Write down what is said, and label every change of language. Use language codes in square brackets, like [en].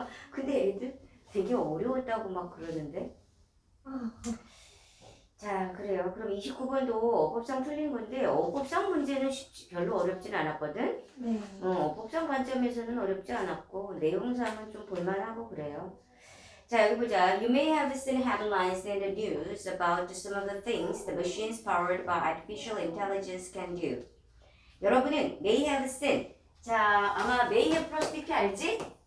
[ko] 근데 애들 되게 어려웠다고 막 그러는데. 자, 그래요. 그럼 29번도 어법상 풀린 건데 어법상 문제는 별로 어렵진 않았거든. 네. 어법상 관점에서는 어렵지 않았고 내용상은 좀 볼만하고 그래요. 자, 여기 보자. [en] You may have seen headlines in the news about some of the things the machines powered by artificial intelligence can do. [ko] 여러분은 [en] may have seen. [ko] 자, 아마 may have 플러스 이렇게 알지?